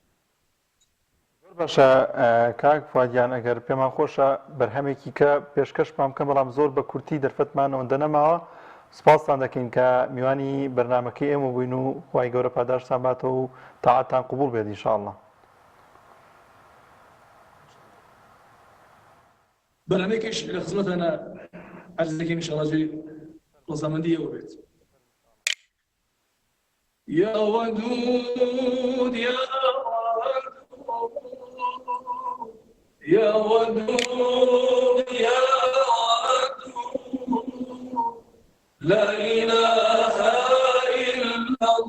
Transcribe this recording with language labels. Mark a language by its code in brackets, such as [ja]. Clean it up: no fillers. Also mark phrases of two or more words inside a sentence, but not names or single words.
[ckb] باشە کاک فوادیان ئەگەر پێمان خۆشە بەرهەمێکی کە پێشکەشمان بکەم بەڵام زۆر بە کورتی دەرفەتمان ئەوەندە نەماوە سپاستان دەکەین کە میوانی بەرنامەکەی ئێمە بووین و خوای گەورە پاداشتان باتەوە و تاعاتان قبول بێت ئینشاءڵڵا. بەرنامەیەکیش لە خزمەتانە عەرز دەکەین ئینشاءڵڵا جێی ڕەزامەندی ئێوە بێت. [ar] يا ودود يا ودود يا ودود لا إله إلا